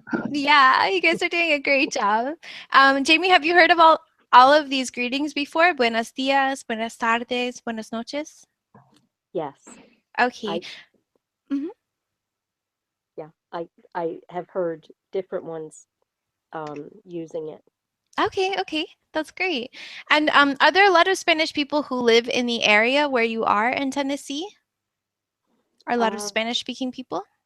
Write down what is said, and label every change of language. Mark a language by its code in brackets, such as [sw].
[en] Yeah, you guys are doing a great job. Jamie, have you heard of all of these greetings before? [es] Buenos días, buenas tardes, buenas noches. [en] Yes. Okay. Yeah, I have heard different ones using it. Okay, that's great. And are there a lot of Spanish people who live in the area where you are in Tennessee? Are a lot of Spanish-speaking people?